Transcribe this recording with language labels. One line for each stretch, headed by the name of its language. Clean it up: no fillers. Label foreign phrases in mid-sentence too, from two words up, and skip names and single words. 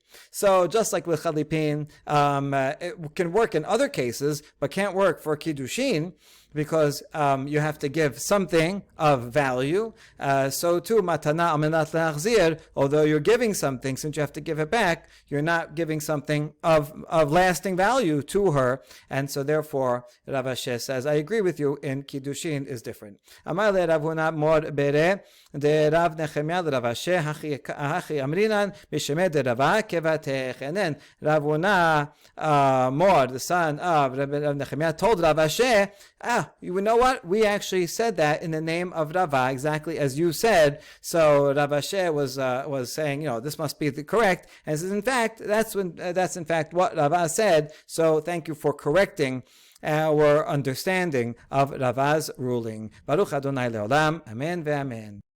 English: So just like with chalipin, it can work in other cases, but can't work for kiddushin, because you have to give something of value. So too,
Hebrew: מתנה על מנת להחזיר,
English: although you're giving something, since you have to give it back, you're not giving something of lasting value to her. And so therefore, Rav Asher says, I agree with you, in Kiddushin is different.
Aramaic: אמר ליה רב הונא מר בריה, דרב נחמיה דרב אשר, הכי אמרינן, משמיה דרבא כוותך.
English: And then Rav Huna Mor, the son of Rav Nechemia, told Rav Asher, you know what? We actually said that in the name of Rava, exactly as you said. So Rav Asher was saying, this must be the correct. And says, in fact, that's in fact what Rava said. So thank you for correcting our understanding of Rava's ruling.
Hebrew: ברוך אדני לעולם. אמן ואמן.